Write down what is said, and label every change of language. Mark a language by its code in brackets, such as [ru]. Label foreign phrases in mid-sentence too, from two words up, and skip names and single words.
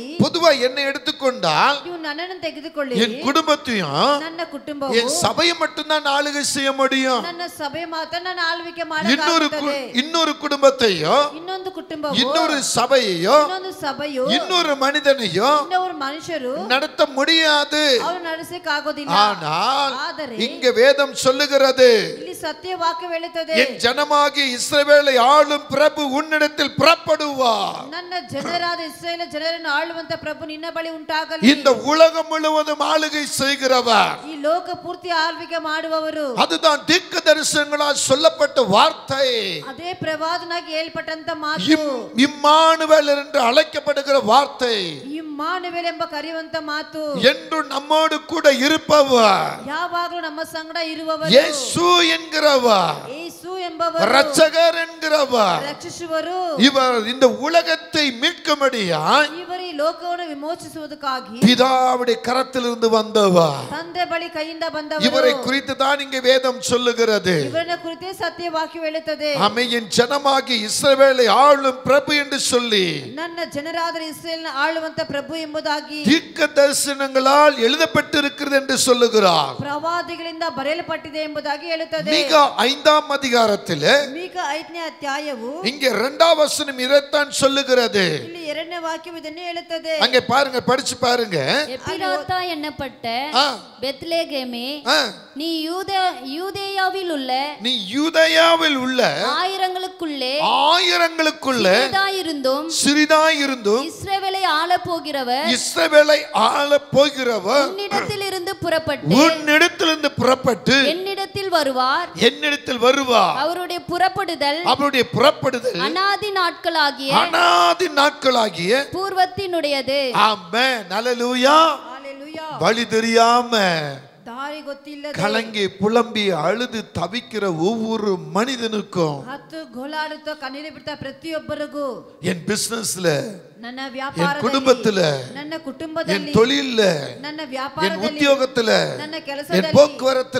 [ta] பொதுவா என்னை எடுத்துக்கொண்டால் [kn] ನೀವು ನನ್ನನ್ನು ತೆಗೆದುಕೊಳ್ಳಿ, [ta] என் குடும்பத்தையும் [kn] ನನ್ನ ಕುಟುಂಬವು [ta] என் சபையை மட்டும்தான் ஆளுகை செய்ய முடியும். [kn] ನನ್ನ ಸಭೆ ಮಾತ್ರ ನಾನು ಆಳ್ವಿಕೆ [ta] இன்னொரு [kn] ಮಾಡಕ್ಕಾಗುತ್ತದೆ. [ta] இன்னொரு குடும்பத்தையும் [kn] ಇನ್ನೊಂದು ಕುಟುಂಬವು [ta] இன்னொரு சபையையும் [kn] ಇನ್ನೊಂದು ಸಭೆಯು [ta] இன்னொரு மனிதனையும் [kn] ಇನ್ನೊಬ್ಬರು ಮನುಷ್ಯರು [ta] நடத்த முடியாது. [kn] ಅವರು ನಡೆಸಕ್ಕಾಗೋದಿಲ್ಲ. [ta] ஆனால் [kn] ಆದರೆ [ta] இங்க வேதம் சொல்லுகிறது, [kn] ಇಲ್ಲಿ ಸತ್ಯ ವಾಕ್ಯ ಹೇಳುತ್ತದೆ, [ta] என் ஜனமாகிய இஸ்ரவேலை ஆளும் பிரபு உன்னிடத்தில் புறப்படுவார். [kn] ನನ್ನ ಜನರಾದ ಇಸ್ರಾಯೇಲ್ ಜನರನ್ನು ಆಳುವಂತ ಪ್ರಭು ನಿನ್ನ ಬಳಿ ಉಂಟಾಗಲಿ. [ta] இந்த உலகம் முழுவதும் ஆளுகை செய்கிறவர், [kn] ಈ ಲೋಕ ಪೂರ್ತಿ ಆಳ್ವಿಕೆ ಮಾಡುವವರು. [ta] அதுதான் தீர்க்க தரிசனங்களால் சொல்லப்பட்ட வார்த்தை. [kn] ಅದೇ ಪ್ರವಾದನಾಗಿ ಹೇಳ್ಪಟ್ಟಂತ ಮಾತು, [ta] இம்மானுவேல் என்று அழைக்கப்படுகிற வார்த்தை, [kn] ಇಮ್ಮಾನುವೇಲ್ ಎಂಬ ಕರೆಯುವಂತ ಮಾತು, [ta] என்று நம்மோடு கூட இருப்பவர், [kn] ಯಾವಾಗಲೂ ನಮ್ಮ ಸಂಗಡ ಇರುವವರು, [ta] இயேசு என்கிறவர், [kn] ಯೇಸು ಎಂಬವರು, [ta] இரட்சகர் என்கிறவர். [kn] ರಕ್ಷಿಸುವರು. [ta] இவர் இந்த உலகத்தை மீட்கும்படியாய் [kn] ಇವರು ಈ ಲೋಕವನ್ನು ವಿಮೋಚಿಸುವುದಕ್ಕಾಗಿ [ta] பிதாவுடைய கரத்திலிருந்து வந்தவர். [kn] ತಂದೆ ಬಳಿ ಕೈಯಿಂದ ಬಂದವರು. [ta] இவரை குறித்து தான் இங்கே வேதம் சொல்லுகிறது. [kn] ಇವರನ್ನ ಕುರಿತೇ ಸತ್ಯ ವಾಕ್ಯ ಹೇಳುತ್ತದೆ. [ta] என் ஜனமாகி இஸ்ரவேலை ஆளும் பிரபு என்று சொல்லி [kn] ನನ್ನ ಜನರಾದ ಇಸ್ರಾಯೇಲ್ನ ಆಳುವಂತ ಪ್ರಭು ಎಂಬುದಾಗಿ [ta] தீர்க்க தரிசனங்களால் எழுதப்பட்டிருக்கிறது என்று சொல்லுகிறார். [kn] ಪ್ರವಾದಿಗಳಿಂದ ಬರೆಯಲ್ಪಟ್ಟಿದೆ ಎಂಬುದಾಗಿ ಹೇಳುತ್ತದೆ. [ta] மீகா 5ஆம் அதிகாரத்திலே [kn] ಮೀಕ 5ನೇ ಅಧ್ಯಾಯವು [ta] இங்கே 2ஆம் வசனம் இதைத்தான் சொல்லுகிறது. [kn] ಇಲ್ಲಿ 2ನೇ ವಾಕ್ಯವು ಇದನ್ನೇ ಹೇಳುತ್ತದೆ. ಹೇಳುತ್ತದೆ. [ta] அங்கே பாருங்க, படிச்சு பாருங்க. எப்பிராத்தா என்னப்பட்ட ஆ, பெத்லேகேமே, ஆ, நீ யூதேயாவில் உள்ள நீ யூதேயாவில் உள்ள ஆயிரங்களுக்குள்ளே ஆயிரங்களுக்குள்ள சிறிதாயிருந்தும் இஸ்ரவேலை ஆள போகிறவர் இஸ்ரவேலை ஆள போகிறவர் உன்னிடத்திலிருந்து புறப்பட்டு என்னிடத்தில் வருவார். என்னிடத்தில் வருவார். அவருடைய புறப்படுதல் அநாதி நாட்களாகிய பூர்வத்தினுடையது. ஆமென், ஹல்லேலூயா. வழி தெரியாம [kn] ದಾರಿ ಗೊತ್ತಿಲ್ಲದೆ [ta] கலங்கி புலம்பி அழுது தவிக்கிற ஒவ்வொரு மனிதனுக்கும், [kn] ಹತ್ತು ಗೋಳಾಡುತ್ತಾ ಕಣ್ಣೀರು ಬಿಡ್ತಾ ಪ್ರತಿಯೊಬ್ಬರಿಗೂ, [ta] என் பிசினஸ்ல, [kn] ನನ್ನ [ta] என் [kn] ವ್ಯಾಪಾರದಲ್ಲಿ, [ta] குடும்பத்துல, [kn] ನನ್ನ [ta] என் [kn] ಕುಟುಂಬದಲ್ಲಿ, [ta] தொழில்ல, [kn] ನನ್ನ [ta] என் [kn] ವ್ಯಾಪಾರದಲ್ಲಿ, [ta] உத்தியோகத்துல, [kn] ನನ್ನ [ta] என் [kn] ಕೆಲಸದಲ್ಲಿ, [ta] போக்குவரத்துல